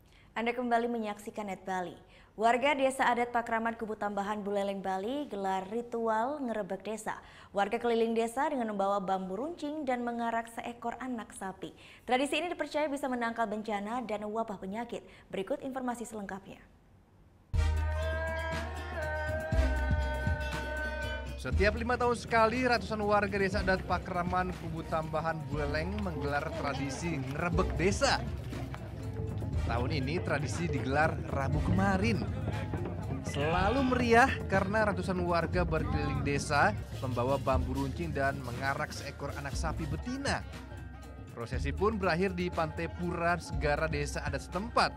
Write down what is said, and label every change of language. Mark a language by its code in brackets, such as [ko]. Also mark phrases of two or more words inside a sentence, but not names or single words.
[id] Anda kembali menyaksikan Net Bali. Warga Desa Adat Pakraman Kubu Tambahan Buleleng, Bali gelar ritual ngerebek desa. Warga keliling desa dengan membawa bambu runcing dan mengarak seekor anak sapi. Tradisi ini dipercaya bisa menangkal bencana dan wabah penyakit. Berikut informasi selengkapnya. Setiap 5 tahun sekali, ratusan warga Desa Adat Pakraman Kubu Tambahan Buleleng menggelar tradisi ngerebek desa. Tahun ini tradisi digelar Rabu kemarin. Selalu meriah karena ratusan warga berkeliling desa membawa bambu runcing dan mengarak seekor anak sapi betina. Prosesi pun berakhir di Pantai Pura Segara Desa Adat setempat.